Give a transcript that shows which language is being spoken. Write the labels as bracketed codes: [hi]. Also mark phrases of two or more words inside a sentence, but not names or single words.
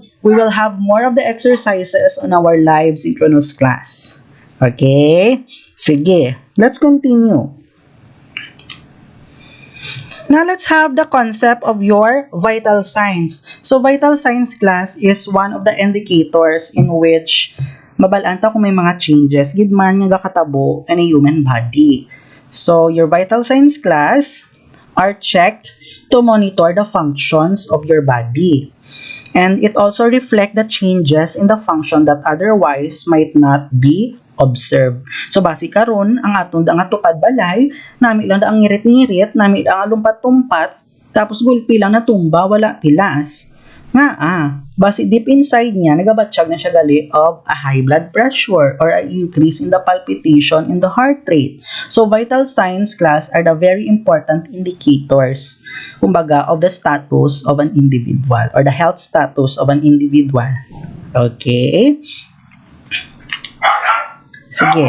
[en] We will have more of the exercises on our live synchronous class. Okay, sige. Let's continue. Now let's have the concept of your vital signs. So vital signs class is one of the indicators in which [hil] mabalanta kung may mga changes gid man nga gakatabo [en] in a human body. So your vital signs class are checked to monitor the functions of your body. And it also reflects the changes in the function that otherwise might not be observed. [hil] So basi karon ang atong da nga tupad balay, nami lang da ang ngirit-ngirit, nami da ang lumpat-tumpat, tapos gulpi lang natumba, wala pilas. Nga basi [en] deep inside [hil] niya, nagabatsyag na siya gali [en] of a high blood pressure or an increase in the palpitation in the heart rate. So vital signs class are the very important indicators, kumbaga, of the status of an individual or the health status of an individual. Okay? Sige.